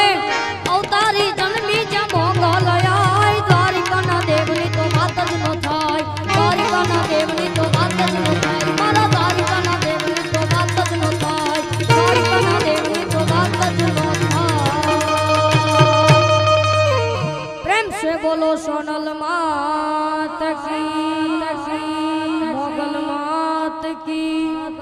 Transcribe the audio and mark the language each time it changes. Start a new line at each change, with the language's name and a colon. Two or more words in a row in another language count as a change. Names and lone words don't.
Gujarati: અવતારી જન્મી જા મોગલ આય દ્વારિકાના દેવની તો વાત જ નો થાય। દ્વારિકાના દેવની તો વાત જ નો થાય। મારા દ્વારિકાના દેવની તો વાત જ નો થાય। દ્વારિકાના દેવની તો વાત જ નો થાય।
Hindi: प्रेम से बोलो सोनल मात की, मोगल मात की।